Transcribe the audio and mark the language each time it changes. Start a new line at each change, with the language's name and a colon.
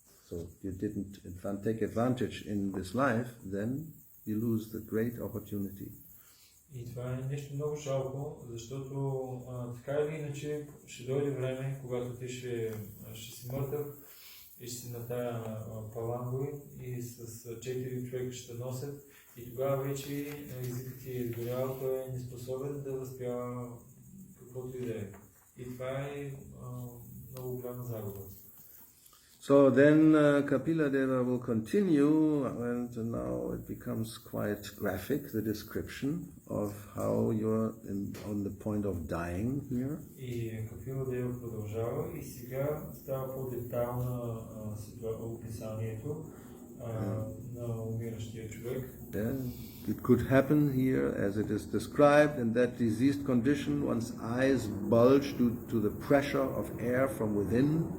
English: So you didn't take advantage in this life, then you lose the great opportunity.
Bulgarian: И това е нещо много жалко, защото така или иначе ще дойде време, когато ти ще си мъртъв и ще си на тая палангови и с 4 човека ще носят и тогава вече езикът ти е изгорял, той е неспособен да възпява каквото и да е. И това е много голяма загуба.
English: So then Kapila Deva will continue, and now it becomes quite graphic, the description of how you're on the point of dying here.
Bulgarian: И Капила Дева продължава и сега става по-детайлна описанието на умиращия човек.
English: Yeah. It could happen here, as it is described, in that diseased condition, one's eyes bulge due to the pressure of air from within.